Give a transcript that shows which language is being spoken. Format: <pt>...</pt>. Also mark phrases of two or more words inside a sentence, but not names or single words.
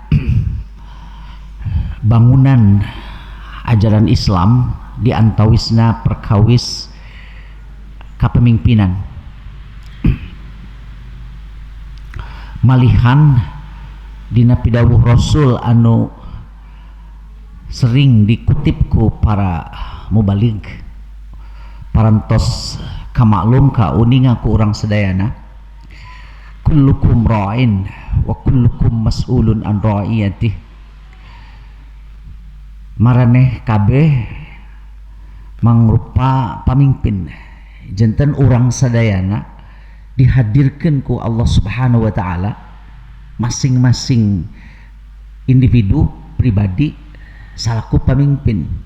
<su>bangunan ajaran Islam diantawisna perkawis kapemimpinan malihan dina pidawuh Rasul anu sering dikutip ku para mubalig parantos kamaklum ka uninga ku urang sedayana,</su> <ar>كلكم راع وكلكم مسؤول عن رعيته.</ar> <su>Maraneh kabeh mangrupa pamimpin, janten urang sadayana dihadirkeun ku Allah</su> <ar>سبحانه وتعالى,</ar> <su>masing-masing individu pribadi salaku pamimpin.</su>